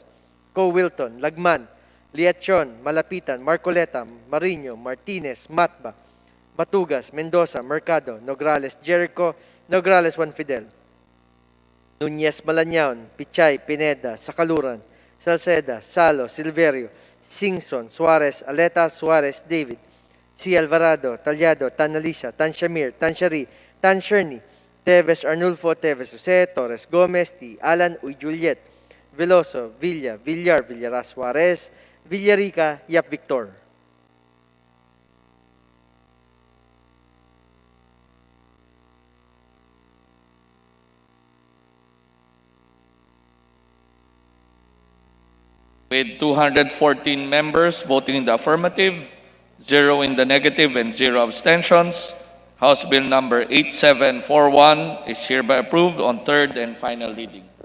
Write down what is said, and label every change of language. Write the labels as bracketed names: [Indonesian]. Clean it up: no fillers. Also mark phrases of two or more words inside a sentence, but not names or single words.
[English] Co Wilton, Lagman, Liachon, Malapitan, Marcoleta, Mariño, Martinez, Matba, Matugas, Mendoza, Mercado, Nograles, Jericho, Nograles Juan Fidel, Nunez Malañaon, Pichay, Pineda, Sakaluran, Salceda, Salo, Silverio, Singson, Suarez, Aleta, Suarez, David, Si Alvarado, Talyado, Tan Alicia, Tan Shamir, Tan Shari, Tan Sherny, Teves Arnulfo, Teves Jose, Torres Gomez, T. Alan, Uy Juliet, Veloso, Villa, Villar, Villaras Suarez, Villarica, Yap Victor. With 214 members voting in the affirmative, 0 in the negative, and 0 abstentions, House Bill number 8741 is hereby approved on third and final reading.